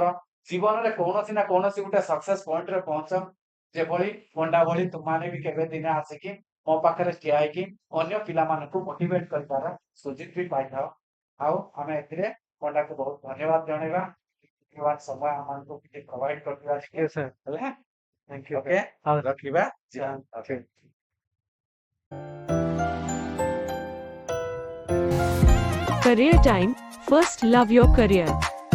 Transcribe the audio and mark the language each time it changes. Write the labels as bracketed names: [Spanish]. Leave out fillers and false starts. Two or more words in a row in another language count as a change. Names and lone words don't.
[Odia] ଜୀବନରେ କୌଣସି ନା କୌଣସି ଗୋଟେ [English] success pointରେ [Odia] ପହଞ୍ଚ, ଯେଭଳି ପଣ୍ଡା ଭଳି ତୁମମାନେ ବି କେବେ ଦିନେ ଆସିକି ମୋ ପାଖରେ ଠିଆ ହେଇକି ଅନ୍ୟ ପିଲାମାନଙ୍କୁ ମୋଟିଭେଟ କରିବାର ସୁଯୋଗ ବି ପାଇଥାଅ। ଆଉ ଆମେ ଏଥିରେ ପଣ୍ଡାକୁ ବହୁତ ଧନ୍ୟବାଦ ଜଣେଇବା, ସମୟ ଆମମାନଙ୍କୁ କିଛି ପ୍ରୋଭାଇଡ କରିଥିବା। [English] Yes, sir. [Odia] ହେଲା, [English] Thank you, sir. okay, [Odia] ହଁ, ରଖିବା। [English] Okay. Career Time, first love your career.